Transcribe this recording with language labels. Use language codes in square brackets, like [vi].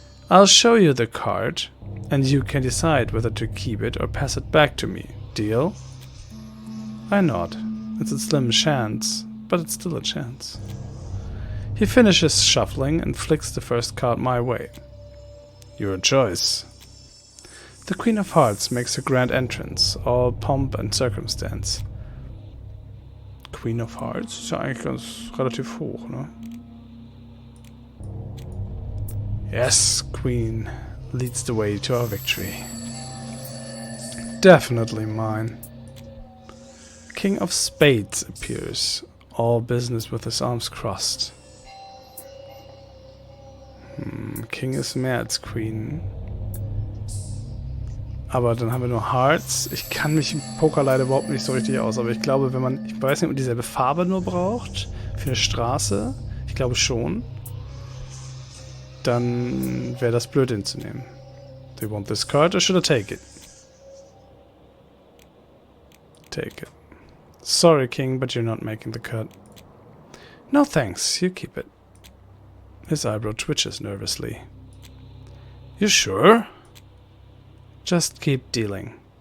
[en] I'll show you the card, and you can decide whether to keep it or pass it back to me. Deal? I nod. It's a slim chance, but it's still a chance. He finishes shuffling and flicks the first card my way. Your choice. The Queen of Hearts makes her grand entrance, all pomp and circumstance. [de] Queen of Hearts ist ja eigentlich ganz relativ hoch, ne? [en] Yes, Queen leads the way to our victory. Definitely mine. King of Spades appears, all business with his arms crossed. [de] King ist mehr als Queen. Aber dann haben wir nur Hearts. Ich kann mich im Poker leider überhaupt nicht so richtig aus, aber ich glaube, wenn man, ich weiß nicht, ob man dieselbe Farbe nur braucht für eine Straße, ich glaube schon, dann wäre das blöd hinzunehmen. [en] Do you want this card or should I take it? Take it. Sorry, King, but you're not making the cut. No thanks, you keep it. His eyebrow twitches nervously. You sure? Just keep dealing.